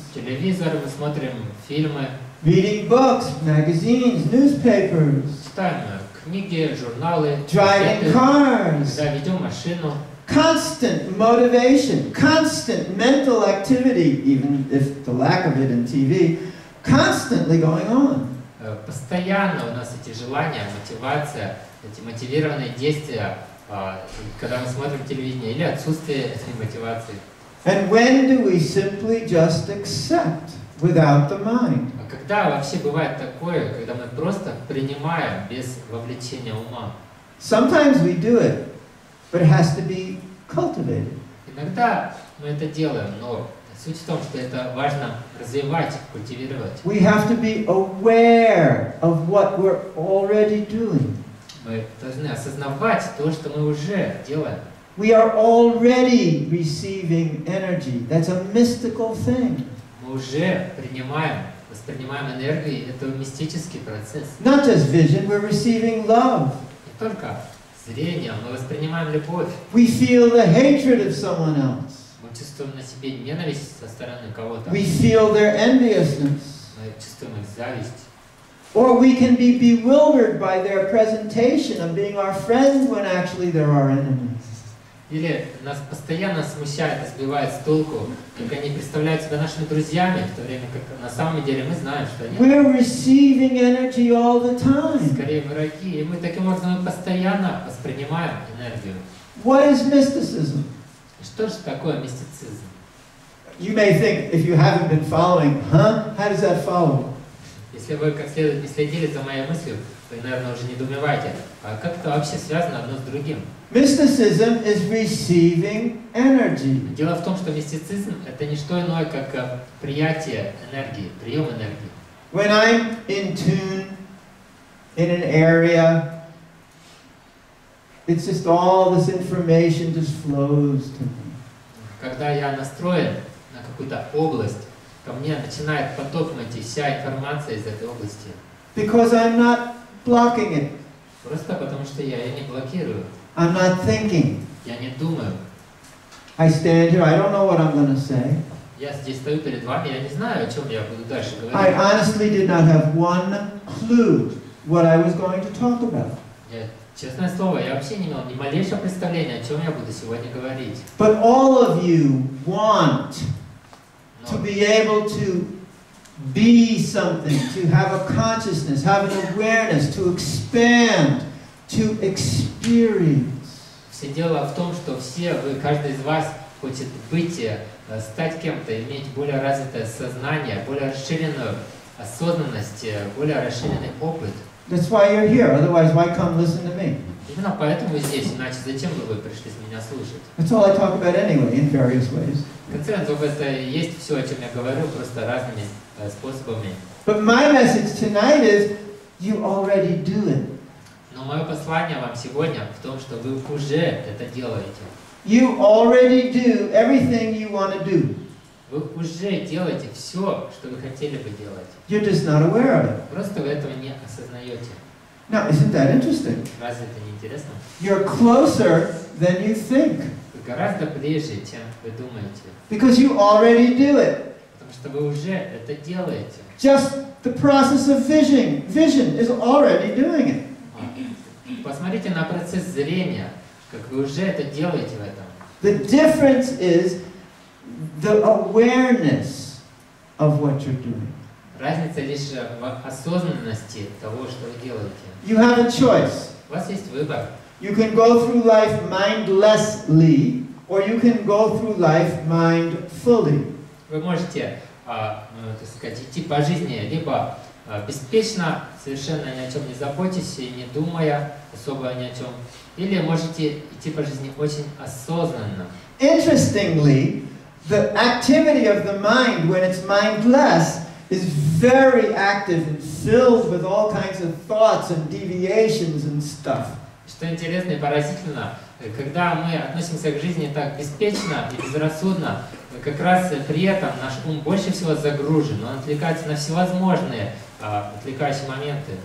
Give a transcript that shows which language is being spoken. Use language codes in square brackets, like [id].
[ru] Телевизор, мы смотрим фильмы, [en] reading books, magazines, newspapers, [ru] читаем книги, журналы, [en] driving [ru] газеты, [en] cars. [ru] когда ведем машину. [en] Constant motivation, constant mental activity, even if the lack of it in TV, constantly going on. [ru] Постоянно у нас эти желания, мотивация, эти мотивированные действия, когда мы смотрим телевидение, или отсутствие этой мотивации. [en] And when do we simply just accept without the mind? [ru] А когда вообще бывает такое, когда мы просто принимаем без вовлечения ума? [en] Sometimes we do it, but it has to be cultivated. [ru] Иногда мы это делаем, но суть в том, что это важно развивать, культивировать. [en] We have to be aware of what we're already doing. [ru] Мы должны осознавать то, что мы уже делаем. [en] We are already receiving energy. That's a mystical thing. [ru] Мы уже принимаем, воспринимаем энергию, это мистический процесс. [en] Not just vision, we're receiving love. [ru] Не только зрение, мы воспринимаем любовь. [en] We feel the hatred of someone else. [ru] Мы чувствуем на себе ненависть со стороны кого-то. [en] We feel their enviousness. [ru] Мы чувствуем их зависть. [en] Or we can be bewildered by their presentation of being our friend when actually they're our enemies. [ru] Или нас постоянно смущает и сбивает с толку, как они представляют себя нашими друзьями, в то время как на самом деле мы знаем, что они [en] We're receiving energy all the time. [ru] скорее враги, и мы таким образом постоянно воспринимаем энергию. [en] What is mysticism? [ru] Что же такое мистицизм? [en] You may think, if you haven't been following, huh? How does that follow? [ru] Если вы как следует не следили за моей мыслью, вы, наверное, уже недоумеваете, а как это вообще связано одно с другим? [en] Mysticism is receiving energy. [ru] Дело в том, что мистицизм — это не что иное, как приятие энергии, прием энергии. [en] When I'm in tune in an area, it's just all this information just flows to me. [ru] Когда я настроен на какую-то область, ко мне начинает потоком идти вся информация из этой области. [en] Because I'm not blocking it. [ru] Просто потому что я ее не блокирую. [en] I'm not thinking. [ru] Я не думаю. [en] I stand here, I don't know what I'm going to say. [ru] Я здесь стою перед вами, я не знаю, о чем я буду дальше [en] I [ru] говорить. [en] honestly did not have one clue what I was going to talk about. [ru] Я, честное слово, я вообще не имел ни малейшего представления, о чем я буду сегодня говорить. [en] But all of you want to [ru] Но, [en] be able to be something, to have a consciousness, have an awareness, to expand, to experience. [ru] все дело в том, что все вы, каждый из вас хочет быть, стать кем-то, иметь более развитое сознание, более расширенную осознанность, более расширенный опыт. [en] That's why you're here. Otherwise, why come listen to me? [ru] Именно поэтому вы здесь, иначе зачем бы вы пришли меня слушать? [en] That's all I talk about anyway, in various ways. [ru] В конце концов, это и есть все, о чем я говорю, просто разными способами. [en] But my message tonight is, you already do it. [ru] Но мое послание вам сегодня в том, что вы уже это делаете. [en] You already do everything you want to do. [ru] Вы уже делаете все, что вы хотели бы делать. [en] You're just not aware of it. [ru] Просто вы этого не осознаете. [en] Now, isn't that interesting? [ru] Разве это не интересно? [en] You're closer than you think. [ru] Вы гораздо ближе, чем вы думаете. [en] Because you already do it. [ru] Потому что вы уже это делаете. [en] Just the process of vision is already doing it. [ru] Посмотрите на процесс зрения, как вы уже это делаете в этом. [en] The difference is the awareness of what you're doing. [ru] Разница лишь в осознанности того, что вы делаете. [en] You have a choice. [ru] У вас есть выбор. [en] You can go through life mindlessly, or you can go through life mindfully. [ru] Вы можете, так сказать, идти по жизни либо беспечно, совершенно ни о чем не заботясь и не думая особо ни о чем, или можете идти по жизни очень осознанно. [en] Interestingly, the activity of the mind when it's mindless is very active and filled with all kinds of thoughts and deviations and stuff. [ru] Что интересно и поразительно, когда мы относимся к жизни так беспечно и безрассудно, как раз при этом наш ум больше всего загружен, он отвлекается на всевозможные отвлекающие моменты.